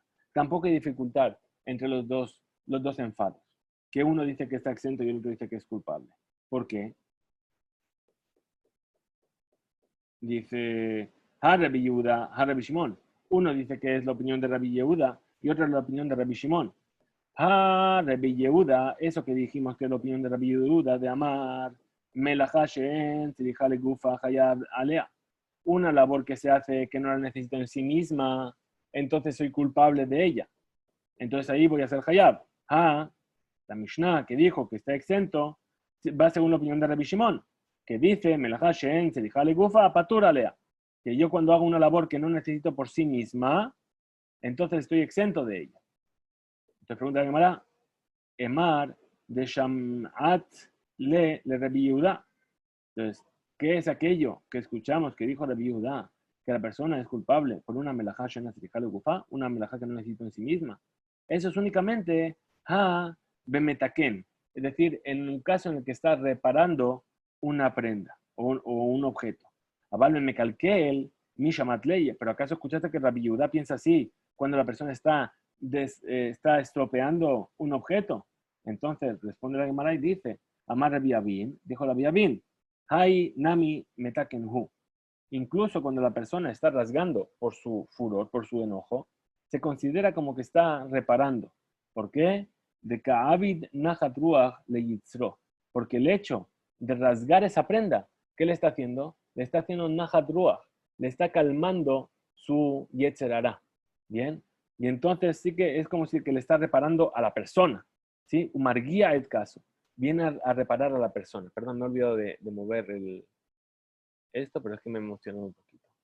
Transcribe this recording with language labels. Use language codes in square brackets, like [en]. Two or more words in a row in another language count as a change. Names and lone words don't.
[es] Tampoco hay dificultad entre los dos enfados, que uno dice que está exento y el otro dice que es culpable. ¿Por qué? Dice, Rabbi Yehuda, Rabbi Shimon. Uno dice que es la opinión de Rabbi Yehuda y otro es la opinión de Rabbi Shimon. Rabbi Yehuda, eso que dijimos que es la opinión de Rabbi Yehuda, de amar, [he] מלאכה שאינה צריכה לגופה חייב עליה. [es] Una labor que se hace que no la necesito en sí misma, entonces soy culpable de ella. Entonces ahí voy a hacer hayab. La Mishnah que dijo que está exento va según la opinión de Rabbi Shimon, que dice, [he] מלאכה שאינה צריכה לגופה פטור עליה. [es] Que yo cuando hago una labor que no necesito por sí misma, entonces estoy exento de ella. Entonces pregunta la Gemara, [arc] אימר דשמעת ליה רבי יהודה. [es] Entonces, ¿qué es aquello que escuchamos que dijo Rabbi Yehuda? Que la persona es culpable por una [he] מלאכה שאינה צריכה לגופה, [es] una melajá que no necesito en sí misma. Eso es únicamente bemetaken, es decir, en un caso en el que está reparando una prenda o un objeto. [arc] אבל מקלקל, מי שמעת ליה. [es] Pero ¿acaso escuchaste que Rabbi Yehuda piensa así cuando la persona está estropeando un objeto? Entonces responde la Gemara y dice, [arc] אמר רבי אבין, [es] dijo Rabbi Abin, [arc] האי נמי מתקן הוא. [es] Incluso cuando la persona está rasgando por su furor, por su enojo, se considera como que está reparando. ¿Por qué? [arc] דקא עביד נחת רוח ליצריה. [es] Porque el hecho de rasgar esa prenda, ¿qué le está haciendo? Le está haciendo [he] נחת רוח, [es] le está calmando su [he] יצר הרע. [es] ¿Bien? Y entonces sí que es como si que le está reparando a la persona. ¿Sí? Umarguía el caso. Viene a reparar a la persona. Perdón, me he olvidado de mover esto, pero es que me emocionó un poquito.